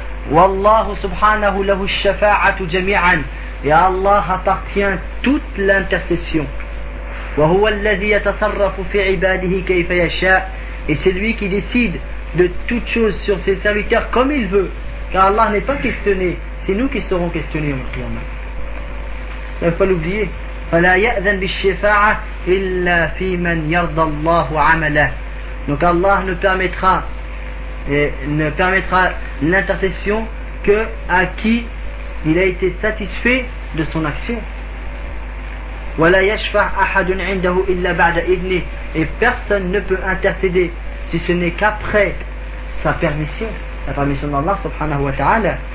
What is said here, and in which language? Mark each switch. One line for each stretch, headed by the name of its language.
Arabic: Wallahu subhanahu lahu shafa'atu jami'an,
French: et à Allah appartient toute l'intercession.
Arabic: Wa huwa alladhi yatasarrafu fi 'ibadihi kayfa yasha',
French: et c'est lui qui décide de toute chose sur ses serviteurs comme il veut, car Allah n'est pas questionné, c'est nous qui serons questionnés au qiyamah. Ça ne faut pas l'oublier.
Arabic: فلا يأذن بالشفاعة إلا في من يرضى الله عمله.
French: Donc Allah ne permettra l'intercession que à qui il a été satisfait de son action.
Arabic: ولا يشفع أحد عنده إلا بعد إذنه,
French: et personne ne peut intercéder si ce n'est qu'après sa permission, la permission d'Allah subhanahu wa ta'ala.